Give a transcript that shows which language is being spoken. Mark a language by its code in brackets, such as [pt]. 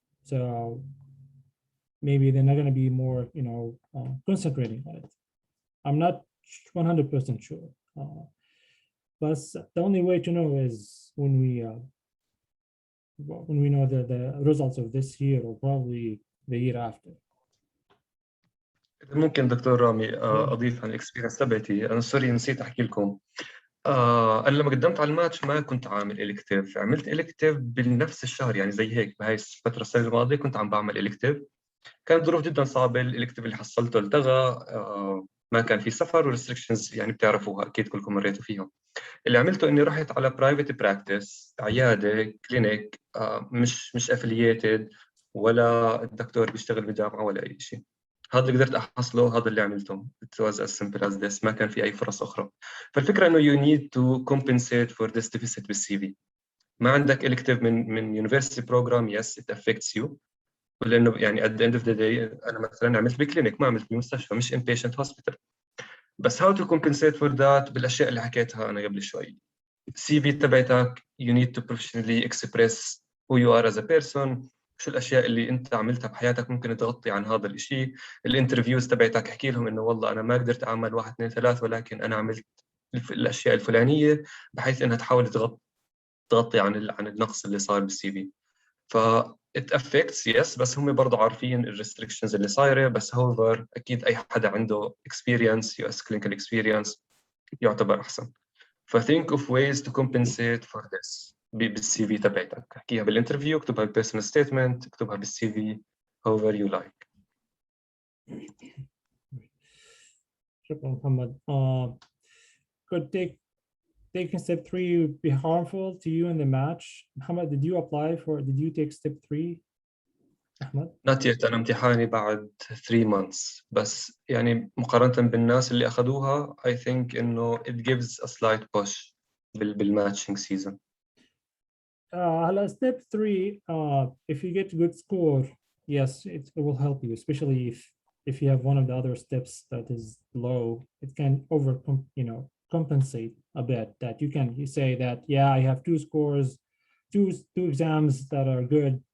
[en] So maybe they're not going to be more, concentrating on it. I'm not 100% sure. But the only way to know is when we know the results of this year or probably the year after. [ar] ممكن دكتور رامي اضيف عن الاكسبيرينس تبعتي. انا سوري نسيت احكي لكم. انا لما قدمت على الماتش ما كنت عامل الكتيف، عملت الكتيف بنفس الشهر، يعني زي هيك بهاي الفتره السنه الماضيه كنت عم بعمل الكتيف. كانت ظروف جدا صعبه، الالكتيف اللي حصلته التغى، ما كان في سفر وريستريكشنز، يعني بتعرفوها اكيد كلكم مريتوا فيها. اللي عملته اني رحت على برايفت براكتس، عياده كلينيك، مش افلييتد ولا الدكتور بيشتغل بجامعه ولا اي شيء. هذا اللي قدرت احصله، هذا اللي عملته. [en] It was as simple as this. [ar] ما كان في اي فرص اخرى. فالفكره انه [en] you need to compensate for this deficit بالسي في. [ar] ما عندك [en] elective من university program, yes it affects you. [ar] لانه يعني [en] at the end of the day [ar] انا مثلا عملت بكلينيك، ما عملت بمستشفى، مش [en] inpatient hospital. [ar] بس [en] how to compensate for that [ar] بالاشياء اللي حكيتها انا قبل شوي. السي في تبعتك [en] you need to professionally express who you are as a person. [ar] شو الاشياء اللي انت عملتها بحياتك ممكن تغطي عن هذا الشيء. الانترفيوز تبعتك احكي لهم انه والله انا ما قدرت اعمل 1 2 3 ولكن انا عملت الاشياء الفلانيه، بحيث انها تحاول تغطي عن النقص اللي صار بالسي في. ف [en] it affects yes، [ar] بس هم برضه عارفين الريستريكشنز اللي صايره. بس however اكيد اي حدا عنده [en] experience US clinical experience [ar] يعتبر احسن. [en] ف think of ways to compensate for this [ar] بالسي في تبعتك. احكيها بالانترفيو، اكتبها بالبيرسونال ستيتمنت، اكتبها بالسي في [en] however you like. [ar] شكرا محمد. [en] Could taking step 3 be harmful to you in the match? Muhammad, did you take step 3? Ahmed? Not yet. [ar] أنا امتحاني بعد 3 months، بس يعني مقارنة بالناس اللي أخذوها [en] I think [ar] إنه [en] it gives a slight push [ar] بالmatching season. [en] هلا step 3, if you get good score, yes, it will help you, especially if you have one of the other steps that is low. It can overcome, compensate a bit, that you say that, yeah, I have two scores, two exams that are good.